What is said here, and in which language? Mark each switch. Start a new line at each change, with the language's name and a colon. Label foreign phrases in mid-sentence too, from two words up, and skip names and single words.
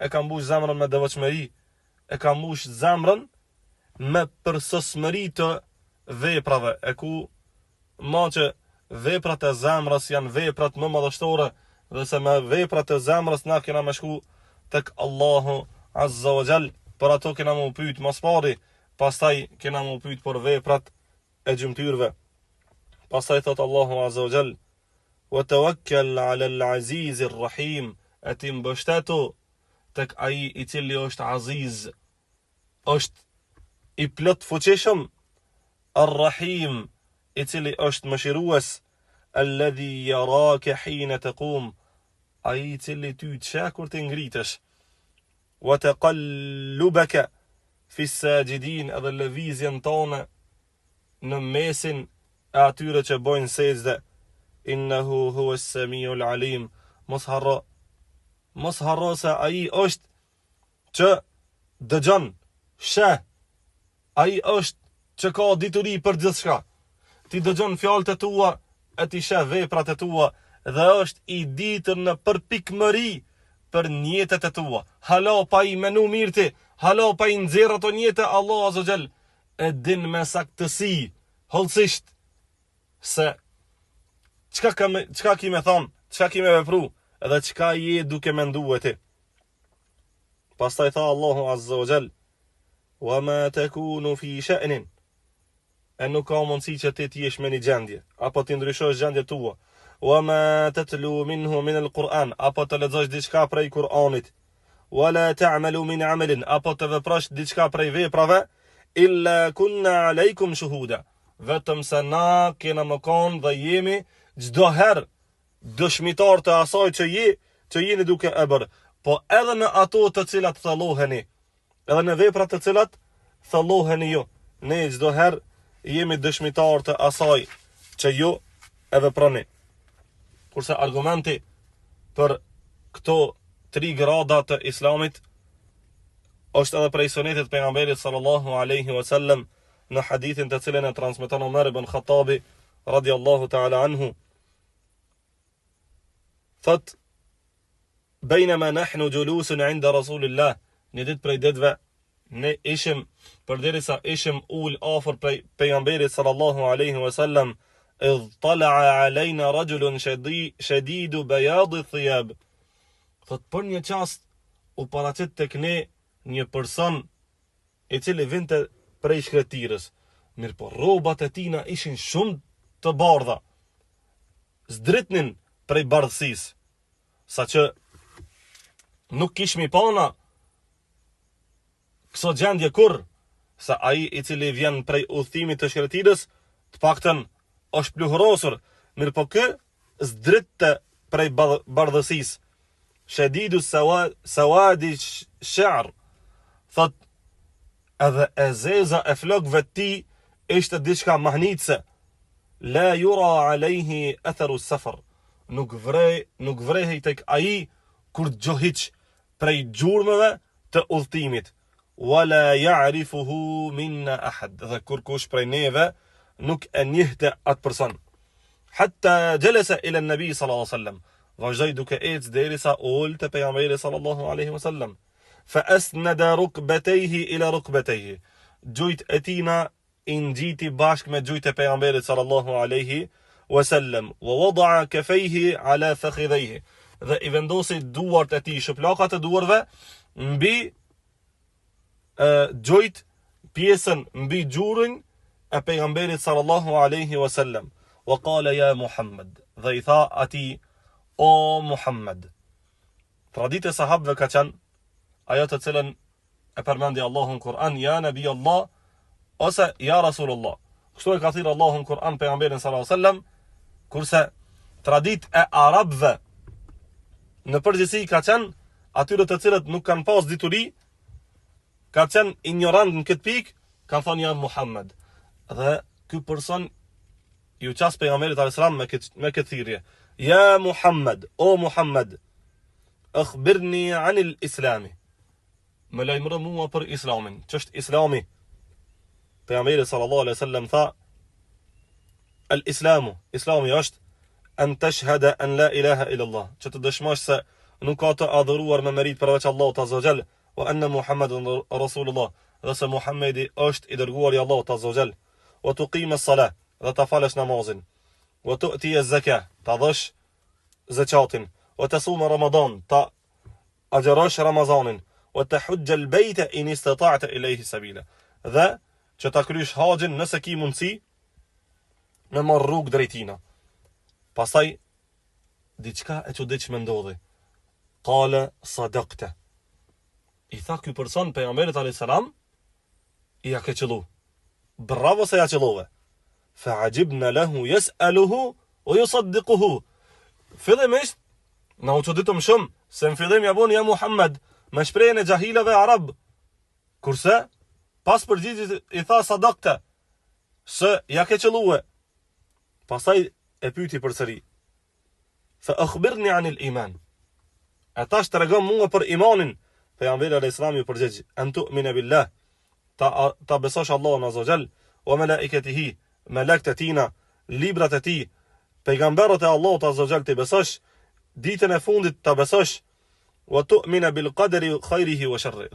Albanian: ka mbush zemrën me devotshmëri, e ka mbush zemrën me përsosmëri të veprave, e ku ma që veprat e zemrës janë veprat më madhështore, dhe se me veprat e zemrës na kena me shku tek Allahu
Arabic: عز وجل,
Albanian: për ato kena mu pyet mas pari, pastaj kena mu pyet për veprat e gjymtyrve. Pastaj thot Allahu
Arabic: عز وجل, وتوكل على العزيز الرحيم,
Albanian: e ti mbështetu tek ai i cili është aziz, është i plot fuqishëm, ar-rahim, i cili është mëshirues,
Arabic: الذي يراك حين تقوم,
Albanian: ai I cili ty të kur të ngritesh.
Arabic: وتقلبك في الساجدين,
Albanian: edhe lëvizjen tonë në mesin e atyre që bojnë sejdë.
Arabic: إنه هو السميع العليم.
Albanian: Mos harro se ai është që dëgjon, sheh. Ai është që ka dituri për gjithçka. Ti dëgjon fjalët e tua, e ti sheh veprat e tua, dhe është I ditur në përpikmëri për njetet e tua. Hala pa I menu mirë ti, hala pa I nxjerr ato njete, Allah
Arabic: عز جل
Albanian: e din me saktësi, hollësisht, se çka ki me thon, çka ki me vepru, edhe çka je duke menduar ti. Pastaj tha Allahu
Arabic: عز وجل: "وما تكون في شأن",
Albanian: e nuk ka mundësi që ti t'jesh me një gjendje, apo ti ndryshosh gjendje tua.
Arabic: "وما تتلو منه من القرآن",
Albanian: apo të lexosh diçka prej Kur'anit.
Arabic: "ولا تعملون من عمل",
Albanian: apo të veprosh diçka prej veprave.
Arabic: "إلا كنا عليكم شهودا",
Albanian: vetëm se na kena më kon dhe jemi çdo herë dëshmitar të asaj që jeni duke e bërë. Po edhe në ato të cilat thalloheni, edhe në veprat të cilat thalloheni ju, ne çdo herë jemi dëshmitar të asaj që ju e veproni. Kurse argumenti për këto 3 grada të Islamit është edhe prej sunetit pejgamberit
Arabic: صلى الله عليه وسلم
Albanian: në hadithin të cilin e transmeton Umar ibn Khattabi
Arabic: رضي الله تعالى عنه.
Albanian: Thot:
Arabic: "بينما نحن جلوس عند رسول الله",
Albanian: një ditë prej ditëve ne ishim, përderisa ishim ul afër prej pejgamberit
Arabic: صلى الله عليه وسلم, إذ طلع علينا رجل شديد بياض الثياب.
Albanian: Thot për një çast u paraqit tek ne një person I cili vinte prej shkretirës, mirë po rrobat e tina ishin shumë të bardha, zdritnin prej bardhësisë, sa që nuk kishmi pana këso gjendje kur, sa ai I cili vjen prej udhëtimit të shkretirës, të paktën është pluhurosur, mirë po kë zdritte prej bardhësisë.
Arabic: شديد سواد الشعر,
Albanian: thot edhe e zeza e flokëve të tij ishte diçka mahnitse.
Arabic: لا يرى عليه أثر السفر,
Albanian: nuk vrehej tek ai kur gjohiq prej gjurmëve të udhëtimit.
Arabic: ولا يعرفه منا أحد,
Albanian: dhe kur kush prej neve nuk e njihte atë person.
Arabic: حتى جلس إلى النبي صلى الله عليه وسلم,
Albanian: vazhdoi duke ecë derisa ul te pejgamberi
Arabic: صلى الله عليه وسلم. فأسند ركبتيه إلى ركبتيه,
Albanian: gjujt e tina I ngjiti bashk me gjujt e pejgamberit
Arabic: صلى الله عليه وسلم. ووضع كفيه على فخذيه,
Albanian: dhe I vendosi duart e tij, shplakat e duarve mbi gjujt, pjesën mbi gjurin e pejgamberit
Arabic: صلى الله عليه وسلم. وقال يا محمد,
Albanian: dhe I tha atij: "O Muhammad." Traditë e sahabëve ka qenë ajo të cilën e përmendi Allahu në Kur'an,
Arabic: يا نبي الله,
Albanian: ose
Arabic: يا رسول الله.
Albanian: Kështu e ka thirrë Allahu në Kur'an pejgamberin
Arabic: صلى الله عليه وسلم,
Albanian: kurse traditë e arabëve në përgjithësi ka qenë atyre të cilët nuk kanë pas dituri, ka qenë ignorant në këtë pikë, kanë thonë
Arabic: يا محمد.
Albanian: Dhe ky person ju qas pejgamberit
Arabic: عليه السلام
Albanian: me këtë thirrje:
Arabic: "يا محمد,
Albanian: o Muhammad,
Arabic: أخبرني عن الإسلام",
Albanian: më lajmëro mua për islamin. Ç'është islami? Pejgamberi
Arabic: صلى الله عليه وسلم
Albanian: tha: "Al-islamu", islami është
Arabic: أن تشهد أن لا إله إلا الله,
Albanian: që të dëshmosh se nuk ka të adhuruar me merit përveç Allahut
Arabic: عز وجل, وأن محمدا رسول الله,
Albanian: dhe se Muhamedi është I dërguar I Allahut
Arabic: عز وجل, وتقيم الصلاة,
Albanian: dhe ta falësh namazin,
Arabic: وتؤتي الزكاة,
Albanian: ta dhash zakatin,
Arabic: وتصوم رمضان,
Albanian: ta agjërosh Ramazanin,
Arabic: وتحج البيت إن استطعت إليه سبيلا,
Albanian: dhe që ta krysh haxhin nëse ki mundsi me marr rrugë drejtina. Pastaj diçka e çuditshme ndodhi.
Arabic: قال صدقت,
Albanian: I tha ky person pejgamberit
Arabic: عليه السلام,
Albanian: I ja ke qellu. Bravo se ja qellove.
Arabic: فعجبنا له يسأله ويصدقه.
Albanian: Fillimisht Na u çuditëm shumë se në fillim ja bën
Arabic: يا محمد
Albanian: me shprehjen e xahilave arab. Kurse pas përgjigjes i tha sadakte, se ja ke qëllue. Pastaj e pyeti përsëri.
Arabic: فأخبرني عن الإيمان.
Albanian: Atash tregon mua për imanin. Pejgamberi
Arabic: عليه السلام
Albanian: ju përgjigj,
Arabic: أن تؤمن بالله,
Albanian: ta besosh Allahun
Arabic: عز جل, وملائكته,
Albanian: malakët e tina, librat e tij, pejgamberët e Allahut
Arabic: عز جل
Albanian: të besosh, ditën e fundit ta besosh,
Arabic: وتؤمن بالقدر خيره وشره.